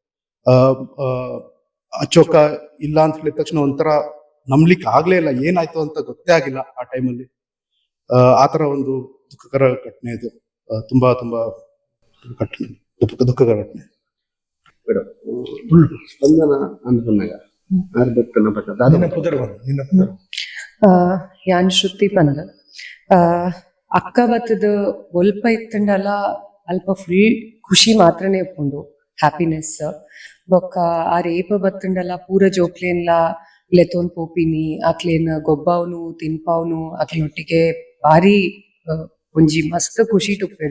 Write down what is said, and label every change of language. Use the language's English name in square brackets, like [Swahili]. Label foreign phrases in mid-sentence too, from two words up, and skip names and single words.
[Kannada] ಅಚ್ಚೋಕ ಇಲ್ಲ ಅಂತ ಹೇಳಿದ ತಕ್ಷಣ ಒಂಥರ ನಂಬ್ಲಿಕ್ಕೆ ಆಗ್ಲೇ ಇಲ್ಲ, ಏನಾಯ್ತು ಅಂತ ಗೊತ್ತೇ ಆಗಿಲ್ಲ ಆ ಟೈಮಲ್ಲಿ. ಆತರ ಒಂದು ದುಃಖಕರ ಘಟನೆ ಇದು. ತುಂಬಾ ತುಂಬಾ ಘಟನೆ, ದುಃಖಕರ ಘಟನೆ. ಸ್ಪಂದನ ಅಂದ್ಕೊಂಡಾಗ [Tulu] ಯಾನ್ ಶ್ರುತಿ ಪಂದ ಅಕ್ಕ ಬತ್ತದ ಒಲ್ಪ ಇತ್ತಂಡಲ ಅಲ್ಪ ಫುಲ್ ಖುಷಿ ಮಾತ್ರನೇ ಉಪ್ಪುಂಡು, ಹ್ಯಾಪಿನೆಸ್. ಬೊಕ್ಕ ಆ ರೇಪ ಬತ್ತಂಡಲ ಪೂರ ಜೋಕ್ಲೇನ್ಲ ಲೆತೋನ್ ಪೋಪಿನಿ, ಅಕ್ಲೇನ್ ಗೊಬ್ಬವನು ತಿನ್ಪಾವ್ನು ಅಕ್ಲೊಟ್ಟಿಗೆ ಬಾರಿ ಒಂಜಿ ಮಸ್ತ್ ಖುಷಿ ಟುಪ್ಪೇರು.